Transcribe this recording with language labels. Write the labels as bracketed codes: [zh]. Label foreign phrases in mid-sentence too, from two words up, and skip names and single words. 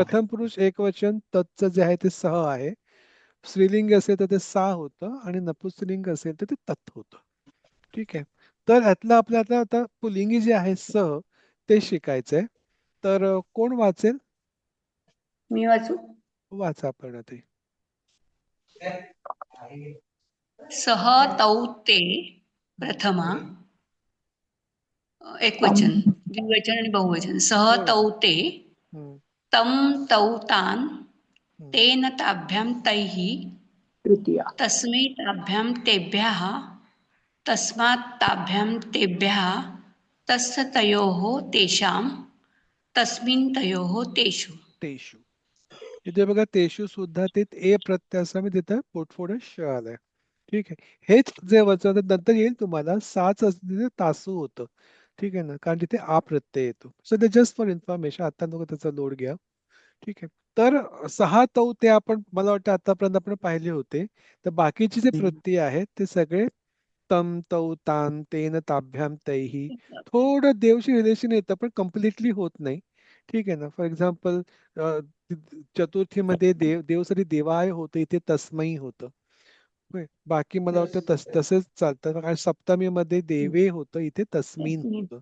[mr] प्रथम पुरुष एकवचन तत्च जे आहे ते सह आहे. स्त्रीलिंग असेल तर ते सा होतं आणि नपुंसकलिंग असेल तर ते तत् होतं. ठीक आहे. तर यातलं आपल्याला आता पुल्लिंगी जे आहे सह ते शिकायचंय. तर कोण वाचेल? मी वाचू. वाचा आपण ते. [sa] सह तौ ते प्रथमा एकवचन, द्विवचन आणि बहुवचन. सह तौ ते, हम्म, तं तौ तान्, हम्म. तेन ताभ्यां तैः, [mr] तृतीया. [sa] तस्मै ताभ्यां तेभ्यः, तस्मात् ताभ्यां तेभ्यः, तस्य तयोः तेषां, तस्मिन् तयोः तेषु. तेषु. [mr] इथे बघा तेषु सुद्धा ते ए प्रत्ययासह तिथं पोटफोड श आलाय. ठीक आहे. हेच जे वचन नंतर येईल तुम्हाला, साच असलेलं तासू होतं. ठीक आहे ना, कारण तिथे आ प्रत्यय येतो. सो ते [en] just for information, [mr] आता नको त्याचा लोड घ्या. ठीक आहे. तर [sa] सहा तौ ते [mr] आपण, मला वाटतं आतापर्यंत आपण पाहिले होते. तर बाकीचे जे प्रत्यय आहेत ते सगळे [sa] तम तौ तान तेन ताभ्याम तैही. [mr] थोडं देवशी रिलेशन येतं पण कम्प्लिटली होत नाही. ठीक आहे ना. [en] for example [mr] चतुर्थीमध्ये देवसाठी देवाय होतं, इथे तस्मै होतं. होय. बाकी मला वाटतं तसंच चालतं. कारण सप्तमीमध्ये देवे होतं, इथे तस्मीन होतं.